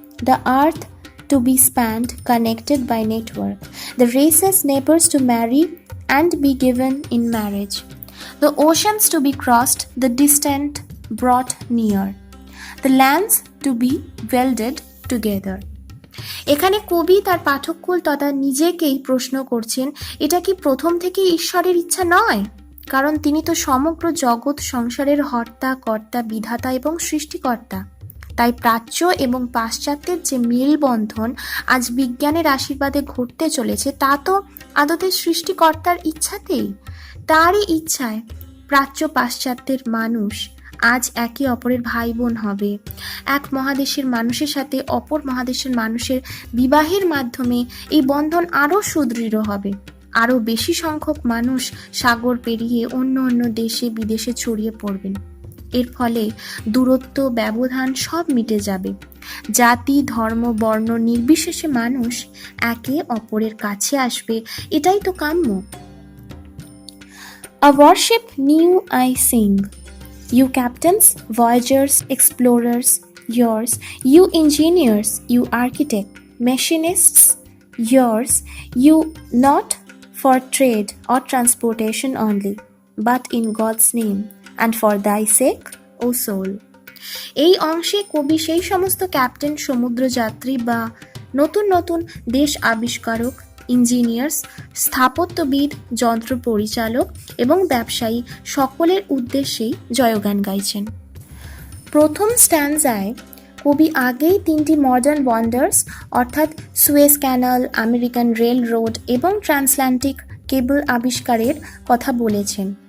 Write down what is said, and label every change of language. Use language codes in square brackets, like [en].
[en] The earth to be spanned, connected by network, the races neighbors to marry and be given in marriage, the oceans to be crossed, the distant brought near, the lands to be welded together. [bn] এখানে কবি তার পাঠককুল তথা নিজেকেই প্রশ্ন করছেন, এটা কি প্রথম থেকে ঈশ্বরের ইচ্ছা নয়? কারণ তিনি তো সমগ্র জগৎ সংসারের হর্তা, কর্তা, বিধাতা এবং সৃষ্টিকর্তা। তাই প্রাচ্য এবং পাশ্চাত্যের যে মেলবন্ধন আজ বিজ্ঞানের আশীর্বাদে ঘটতে চলেছে, তা তো আদতে সৃষ্টিকর্তার ইচ্ছাতেই। তারই ইচ্ছায় প্রাচ্য পাশ্চাত্যের মানুষ আজ একে অপরের ভাই বোন হবে। এক মহাদেশের মানুষের সাথে অপর মহাদেশের মানুষের বিবাহের মাধ্যমে এই বন্ধন আরও সুদৃঢ় হবে। আরও বেশি সংখ্যক মানুষ সাগর পেরিয়ে অন্য অন্য দেশে বিদেশে ছড়িয়ে পড়বেন। এর ফলে দূরত্ব, ব্যবধান সব মিটে যাবে। জাতি, ধর্ম, বর্ণ নির্বিশেষে মানুষ একে অপরের কাছে আসবে, এটাই তো কাম্য। [en] A worship new I sing, you captains, voyagers, explorers, yours, you engineers, you architect, machinists, yours, you not for trade or transportation only, but in God's name, and for thy sake, O soul. [bn] এই অংশে কবি সেই সমস্ত captain, সমুদ্রযাত্রী বা নতুন নতুন দেশ আবিষ্কারক, ইঞ্জিনিয়ার্স, স্থাপত্যবিদ, যন্ত্র পরিচালক এবং ব্যবসায়ী সকলের উদ্দেশ্যেই জয়গান গাইছেন। প্রথম স্ট্যান্জায় কবি আগেই তিনটি মডার্ন ওয়ান্ডার্স অর্থাৎ Suez canal, American rail road এবং ট্রান্সঅ্যাটলান্টিক কেবল আবিষ্কারের কথা বলেছেন।